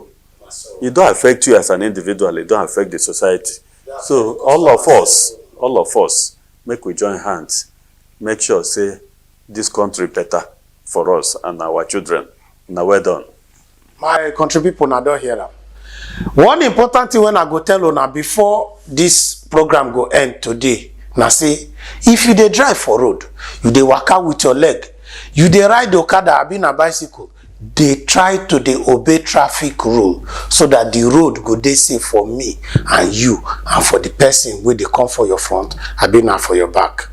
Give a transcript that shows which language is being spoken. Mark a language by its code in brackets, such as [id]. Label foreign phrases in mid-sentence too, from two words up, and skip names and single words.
[pcm] It don't affect you as an individual, it don't affect the society. So all of us, make we join hands, make sure say this country better for us and our children. Now well done. My country people now don't hear am. One important thing when I go tell una before this program go end today, now say, if you dey drive for road, you dey waka with your leg, you dey ride okada abi na bicycle, they try to dey obey traffic rule so that the road go dey safe for me and you and for the person wey dey come for your front abi na for your back.